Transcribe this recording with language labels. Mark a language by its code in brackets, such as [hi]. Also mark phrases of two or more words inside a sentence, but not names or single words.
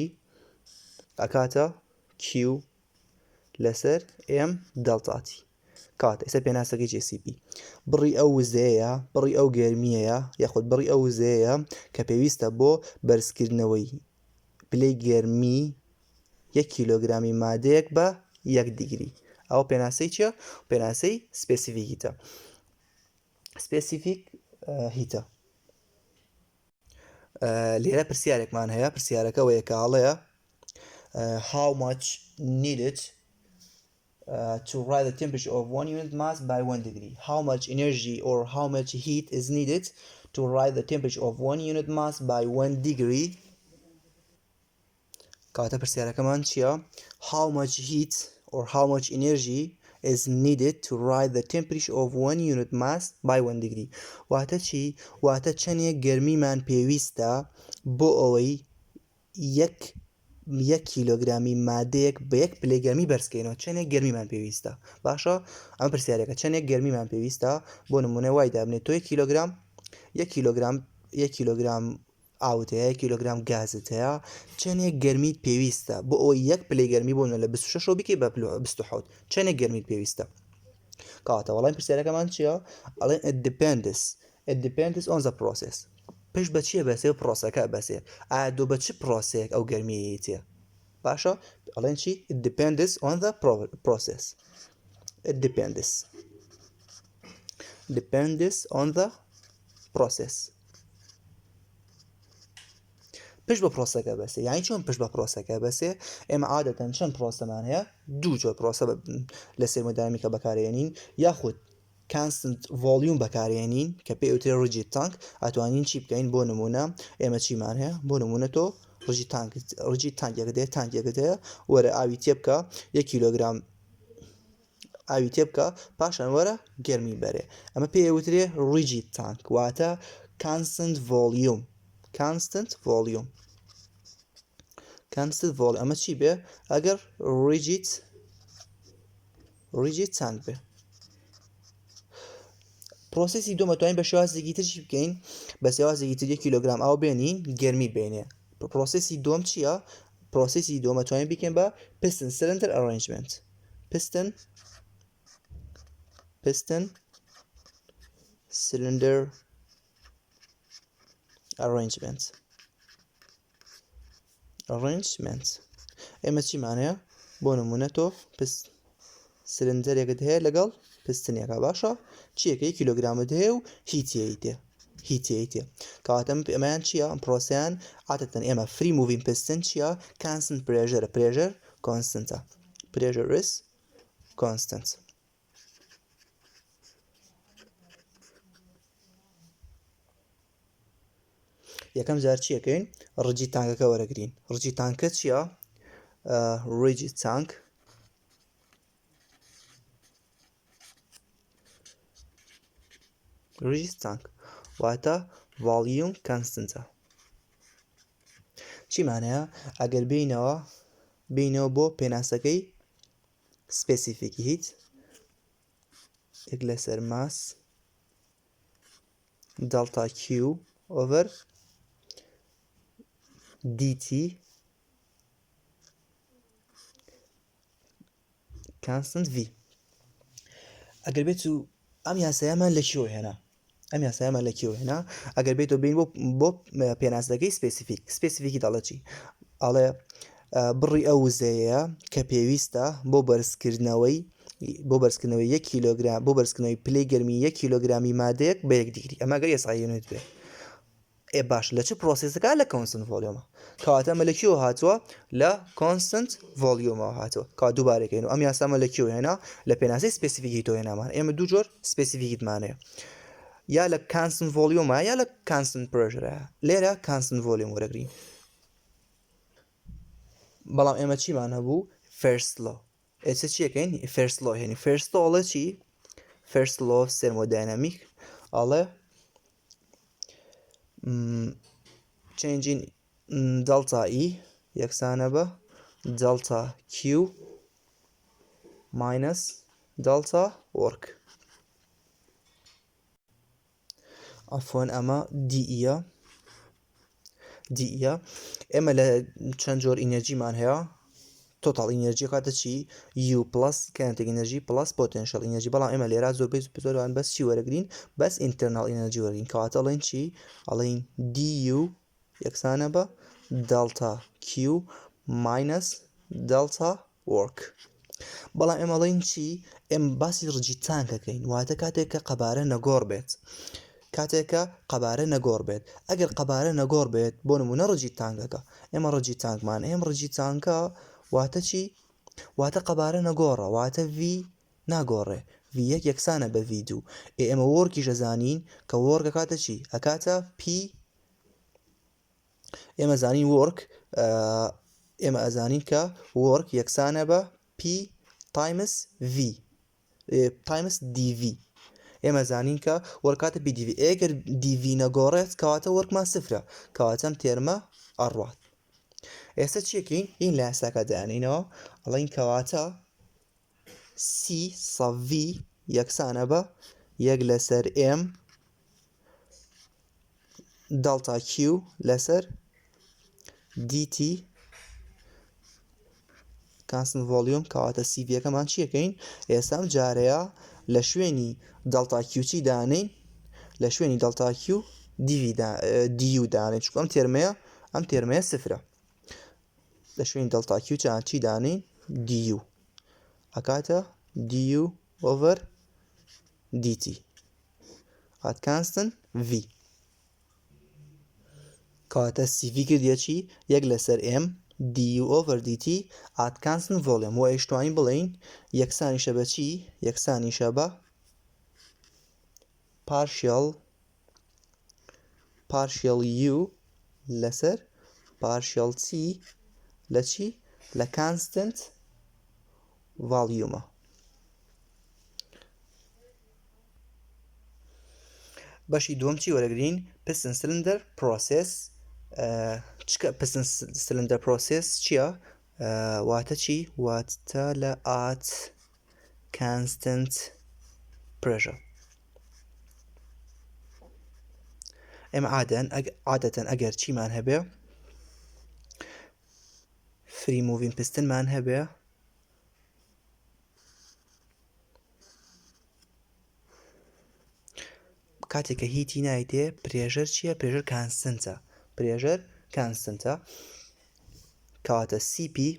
[ckb] ئەکاتە Q لەسەر M دڵتاتی کات ئێستا پێناسەکەی چێ CP بڕی ئەو وزەیە بڕی ئەو گەرمیەیە یاخود بڕی ئەو وزەیە کە پێویستە بۆ بەرزکردنەوەی پلەی گەرمی 1 کیلۆگرامی مادەیەک بە 1 دیگری ئەو پێناسەی چیە؟ پێناسەی سپێسیفیک هیتە سپێسیفیک هیتە لێرە پرسیارێکمان هەیە پرسیارەکە وەیە کاڵەیە [en] how much needed to rise the temperature of 1 unit mass by 1 degree. How much energy or how much heat is needed to rise the temperature of 1 unit mass by 1 degree? [ckb] کاتە پرسیارەکەمان چییە؟ [en] How much heat or how much energy is needed to rise the temperature of 1 unit mass by 1 degree. [ckb] واتە چی؟ واتە چەندێک گەرمیمان پێویستە بۆ ئەوەی 1 کیلۆگرامی مادەیەک بە 1 پلەی گەرمی بەرزکەینەوە چەندێک گەرمیمان پێویستە باشە ئەم پرسیارێکە چەندێک گەرمیمان پێویستە بۆ نمونە وای دابنێت تۆ 1 کیلۆگرام ئاوت هەیە 1 کیلۆگرام گازت هەیە چەندێک گەرمیت پێویستە بۆ ئەوەی 1 پلەی گەرمی بۆ لە 26 بکەی بە 27 چەندێک گەرمیت پێویستە کاتە وەڵام پرسیارەکەمان چییە؟ ئەڵێن [en] it depends on the process [ckb] پێش بە چیە بەسێ پرۆسەکە بەسێ ئایا دۆ بە چ پرۆسەیەک ئەو گەرمیەیەتێ باشە ئەڵێن چی [en] it depends on the process it depends on the process [ckb] پێش بە پرۆسەکە بەسێ یانی چۆن پێش بە پرۆسەکە بەسێ ئێمە عادەتەن چەند پرۆسەمان هەیە دوو جۆر پرۆسە لە تhermodynamics بەکارهێنین یاخود [en] constant volume [ckb] بەکارهێنین کە پێوترێ [en] rigid tank [ckb] ئەتوانین چی بکەین بۆ نمونە ئێمە چیمان هەیە بۆ نمونە تۆ rigid تانکێکت هەیە وەرە ئاوی تێ بکە 1 کیلۆگرام ئاوی تێ بکە پاشان وەرە گەرمی بەرێ ئەمە پێوترێ [en] rigid tank [ckb] واتە [en] constant volume [ckb] ئەمە چی بێ ئەگەر [en] rigid tank [ckb] بێ پرۆسەسی دووەم ئەتوانین بە شێوازێکی تر چی بکەین بە شێوازێکی تر 1 کیلۆگرام ئاو بێنین گەرمی بێنێ پرۆسەسی دووەم چییە پرۆسەسی دووەم ئەتوانین بکەین بە [en] piston cylinder arrangement piston cylinder arrangement [ckb] ئێمە چیمان هەیە بۆ نمونە تۆ سلندەرێکت هەیە لەگەڵ پستنێکە باشە چیەکە 1 کیلۆگرامت هەیە و هیتیەی تێ کەواتە ئەمەیان چییە ئەم پرۆسەیان عادەتەن ئێمە [en] free moving piston [ckb] چییە [en] constant pressure [ckb] constantە [en] pressure is constant [ckb] یەکەم جار چیەکەین rigid تانکەکە وەرەگرین rigid تانکە چییە [en] rigid tank [ckb] واتە volume constantە چیمانەیە ئەگەر بینەوە بۆ پێناسەکەی [en] specific heat [ckb] لەسەر [en] mass delta Q over dt constant V [ckb] ئەگەر بێت و ئەم یاسایەمان لە کیۆ هێنا ئەگەر بێت و بین بۆ پێناسەکەی سپێسیفیکی دەڵێ چی ئەڵێ بڕی ئەو وزەیە کە پێویستە بۆ بەرزکردنەوەی 1 کیلۆگرام بۆ بەرزکردنەوەی پلەی گەرمی 1 کیلۆگرامی مادەیەک بە 1 دیگری ئەمە گەر یاسای یونیت بێ باش لە چه پرۆسێسەکە لە [en] constant volume [ckb] کەواتە ئەمە لە کیۆ هاتووە لە [en] constant volume [ckb] هاتووە کات دووبارەکەین و ئەم یاسامە لە کیۆ هێنا لە پێناسەی سپێسیفیکی تۆ هێنامان ئێمە دوو جۆر سپێسیفیکیتمانەیە یا لە [en] constant volume [ckb] یا لە [en] constant pressure [ckb] لێرە [en] constant volume [ckb] وەرەگرین بەڵام ئێمە چیمان هەبوو [en] first law [ckb] ئێستا چیەکەین [en] first law [ckb] هێنی [en] first law [ckb] ئەڵێ چی [en] first law of thermodynamics [ckb] ئەڵێ [en] changing delta E [ckb] یەکسانە بە [en] delta Q minus delta work [ckb] عفوا ئەمە [en] DE [ckb] ئێمە لە چەند جۆر ئینەرژیمان هەیە [en] total energy [ckb] کاتە چی [en] U plus kinetic energy plus potential energy [ckb] بەڵام ئێمە لێرە زۆربەی بەس چی وەرەگرین بەس [en] internal energy [ckb] وەرگین کەواتە ئەڵێن چی ئەڵێن DU یەکسانە بە [en] delta Q minus delta work [ckb] بەڵام ئێمە ئەڵێن چی ئێمە باسی ڕجی تانکەکەین واتە کاتێک کە قەبارە نەگۆڕ بێت ئەگەر قەبارە نەگۆڕ بێت بۆ نمونە ڕجی تانکەکە ئێمە ڕجی تانکمان ڕجی تانکە واتە چی واتە قەبارە نەگۆڕە واتە V ناگۆڕێ V1 یەکسانە بە V2 ئێمە وەرکیش ئەزانین کە وەرکە کاتە چی ئەکاتە P ئێمە زانین وەرک ئێمە ئەزانین کە وەرک یەکسانە بە [en] P times V times dV [ckb] ئێمە زانین کە وەرکاتە PdV ئەگەر dV نەگۆڕێت کەواتە وەرکمان سفرە کەواتە ئەم تێرمە ئەڕوات ئێستا چیەکەین این لە یاساکە دایانینەوە ئەڵێن کەواتە [en] C sub V [ckb] یەکسانە بە 1/m [en] delta Q [ckb] لەسەر dt constant volume کەواتە CV یەکەمان چیەکەین ئێستا ئەم جارەیە لە شوێنی [en] delta Q [ckb] چی دانین لە شوێنی [en] delta Q [ckb] du دانین چونکە ئەم تێرمەیە سفرە لە شوێنی [en] delta Q [ckb] چی دانین du ئەکاتە [en] du over dt at constant V [ckb] کەواتە CV کردیە چی 1/m [en] du over dt at constant volume [ckb] و ئەیشتوانین بڵێین یەکسانیشە بە چی یەکسانیشە بە [en] partial U [ckb] لەسەر [en] partial T [ckb] لە چی لە [en] constant volume [ckb] بەشی دووەم چی وەرەگرین [en] piston cylinder process [ckb] چکە [en] piston cylinder process [ckb] چییە واتە چی واتە لە [en] at constant pressure [ckb] ئێمە عادەتەن ئەگەر چیمان هەبێ [en] free moving piston [ckb] مان هەبێ کاتێککە هیتی نایتێ پرێژەر چییە پرێژەر کانستنتە کەواتە CP